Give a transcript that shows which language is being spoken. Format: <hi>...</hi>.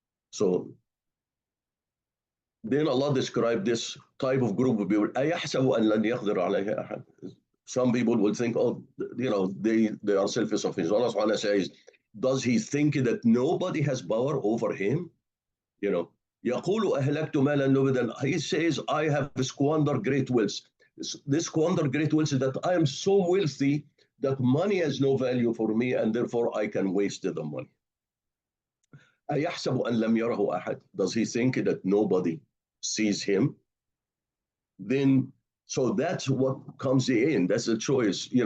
<en>So then Allah described this type of group of people.</en> <ar>أَيَحْسَبُ أَنْ لَنْ يَقْدِرَ عَلَيْهِ أَحَدٌ.</ar> <en>Some people will think, oh, they are self-sufficient. Allah subhanahu wa ta'ala says, does he think that nobody has power over him? You know,</en> <ar>يقول أهلكت مالا لبدا.</ar> <en>He says, I have squandered great wealth. This squandered great wealth is that I am so wealthy that money has no value for me, and therefore I can waste the money.</en> <ar>أيحسب أن لم يره أحد.</ar> <en>Does he think that nobody sees him? Then, so that's what comes in. That's the choice.</en>